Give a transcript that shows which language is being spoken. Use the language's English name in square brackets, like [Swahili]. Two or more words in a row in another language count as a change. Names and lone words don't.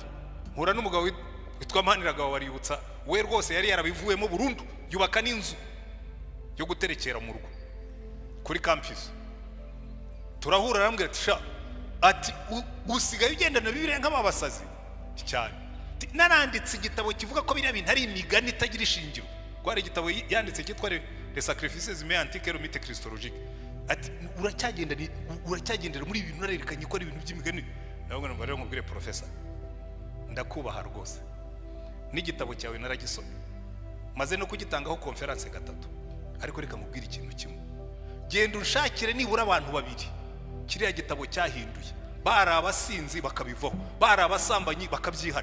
[Kinyarwanda] Mpura n'umugabo witwa Maniragaho waributsa, we rwose yari yarabivuyemo burundu, yubaka n'inzu yo guterekera mu rugo kuri campus. Turahura arambwira ati sha, ati usigaye ugendana Bibiliya nk'abasazi cyane. naranditse igitabo kivuga ko biriya bintu ari imigani itagira ishingiro. Kwari igitabo yanditse cyitwa Les Sacrifices mais antiques et mythes christologiques. Ati uracyagendera muri ibintu narerekanye ko ari ibintu by'imigani. Nabwo numva rero nkubwire professor, ndakubaha rwose. N'igitabo cyawe naragisomye, maze no kugitangaho conference gatatu. Ariko reka nkubwire ikintu kimwe, genda unshakire nibura abantu babiri kiriya gitabo cyahinduye, bari abasinzi bakabivaho, bari abasambanyi bakabyihana.